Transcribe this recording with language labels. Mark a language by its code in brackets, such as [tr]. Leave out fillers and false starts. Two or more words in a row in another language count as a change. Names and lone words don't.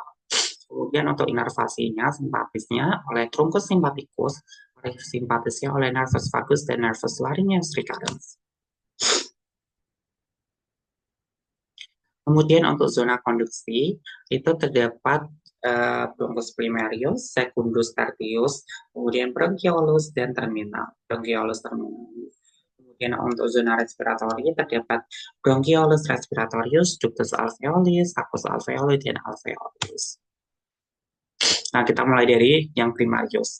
[id] Kemudian untuk inervasinya, simpatisnya oleh [la] truncus sympathicus, [id] simpatisnya oleh [la] nervus vagus [id] dan [la] nervus laryngeus recurrens. [id] Kemudian untuk zona konduksi itu terdapat [la] bronchus primarius, secundus tertius, [id] kemudian bronchiolus dan terminal. [la] Bronchiolus terminal. [id] Kemudian untuk zona respiratori terdapat [la] bronchiolus respiratorius, ductus alveolis, sacus alveoli, [id] dan alveolus. Nah, kita mulai dari yang primarius.